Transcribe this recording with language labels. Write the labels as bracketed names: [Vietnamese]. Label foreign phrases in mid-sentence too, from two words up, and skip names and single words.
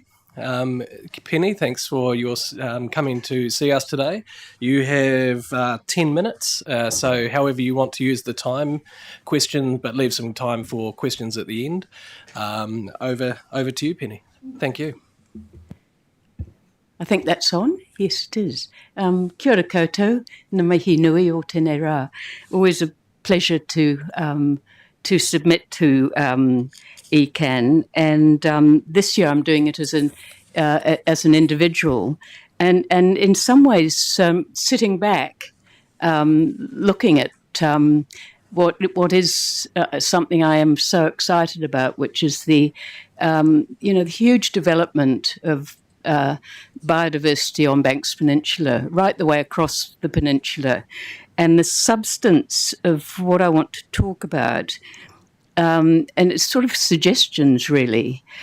[English] Penny, thanks for your coming to see us today. You have 10 minutes, so however you want to use the time, but leave some time for questions at the end. Over to you, Penny. Thank you. I think that's on. Yes, it is. [Māori] Kia ora koutou, na mihi nui o tēnei rā. [English] Always a pleasure to submit to ECAN, and this year I'm doing it as an individual, and in some ways sitting back, looking at what is something I am so excited about, which is the the huge development of biodiversity on Banks Peninsula, right the way across the peninsula, and the substance of what I want to talk about, and it's sort of suggestions really.